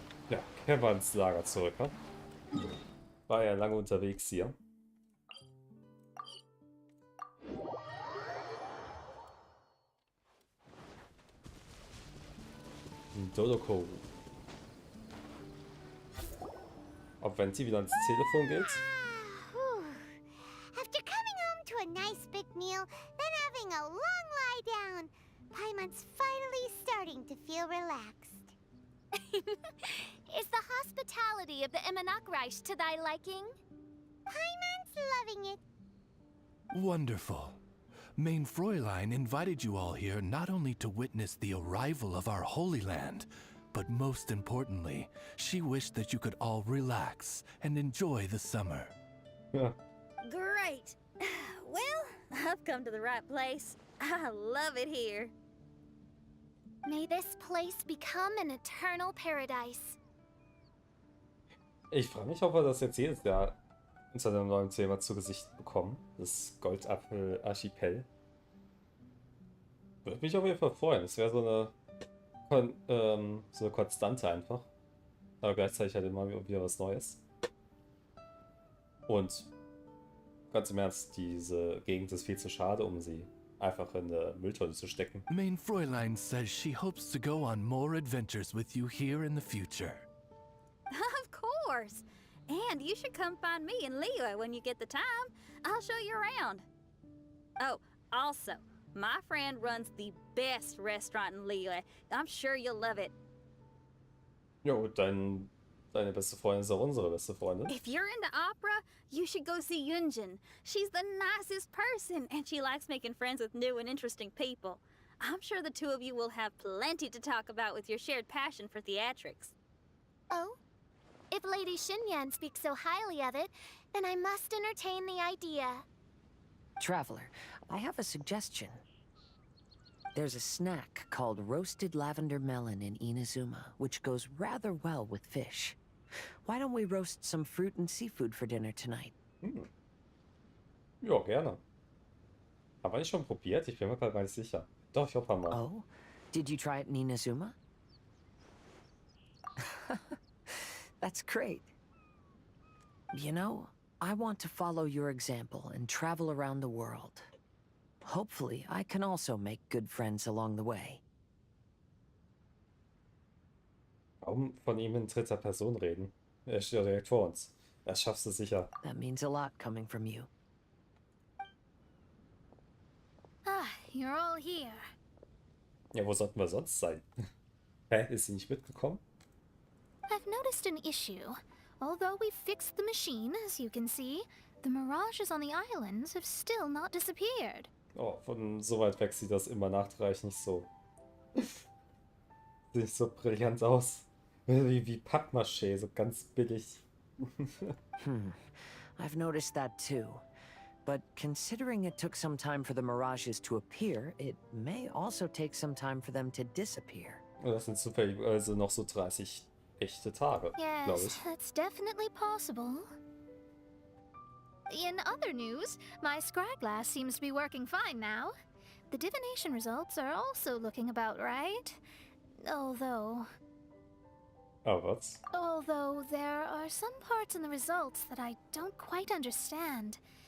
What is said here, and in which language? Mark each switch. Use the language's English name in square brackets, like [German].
[German] Ja, kehren wir ins Lager zurück. Ne? War ja lange unterwegs hier. Dodoko. Ob Venti wieder ans Telefon geht? Whew. [English] After coming home to a nice big meal, then having a long lie down, Paimon's finally starting to feel relaxed. Is the hospitality of the Imanakreich to thy liking? Paimon's loving it. Wonderful. Main Fräulein invited you all here not only to witness the arrival of our Holy Land, but most importantly, she wished that you could all relax and enjoy the summer. [German] Ja. [English] Great. Well, I've come to the right place. I love it here. May this place become an eternal paradise. [German] Ich frage mich, ob wir das jetzt jedes Jahr unter einem neuen Thema zu Gesicht bekommen. Das Goldapfel-Archipel. Würde mich auf jeden Fall freuen. Das wäre so eine Konstante einfach. Aber gleichzeitig halt immer wieder was Neues. Und ganz im Ernst, diese Gegend ist viel zu schade, um sie einfach in eine Mülltonne zu stecken. [English] Main Fräulein says she hopes to go on more adventures with you here in the future. Of course. And you should come find me and Leo when you get the time. I'll show you around. Oh, also, my friend runs the best restaurant in Leo. I'm sure you'll love it. [German] Jo, deine beste Freundin ist auch unsere beste Freundin. [English] If you're into opera, you should go see Yunjin. She's the nicest person, and she likes making friends with new and interesting people. I'm sure the two of you will have plenty to talk about with your shared passion for theatrics. Oh, If Lady Xinyan speaks so highly of it, then I must entertain the idea. Traveler, I have a suggestion. There's a snack called roasted lavender melon in Inazuma, which goes rather well with fish. Why don't we roast some fruit and seafood for dinner tonight? [German] Ja, gerne. Aber ich schon probiert? Ich bin mir gerade gar nicht sicher. Doch, ich hoffe mal. Oh? [English] Did you try it in Inazuma? That's great. You know, I want to follow your example and travel around the world. Hopefully, I can also make good friends along the way. [German] Warum von ihm in dritter Person reden? Er steht ja direkt vor uns. Das schaffst du sicher. [English] That means a lot coming from you. Ah, you're all here. [German] Ja, wo sollten wir sonst sein? Hä, ist sie nicht mitgekommen? [English] I've noticed an issue. Although we've fixed the machine, as you can see, the mirages on the islands have still not disappeared. [German] Oh, von so weit weg sieht das immer nachträglich nicht so. Sieht nicht so brillant aus. Wie Pappmaché, so ganz billig. [English] I've noticed that too. But considering it took some time for the mirages to appear, it may also take some time for them to disappear. [German] Und das sind zufälligerweise noch so 30 echte Tage, glaube [English] Yes, [German] ich. [English] that's definitely possible. In other news, my scryglass seems to be working fine now. The divination results are also looking about right. Although there are some parts in the results that I don't quite understand.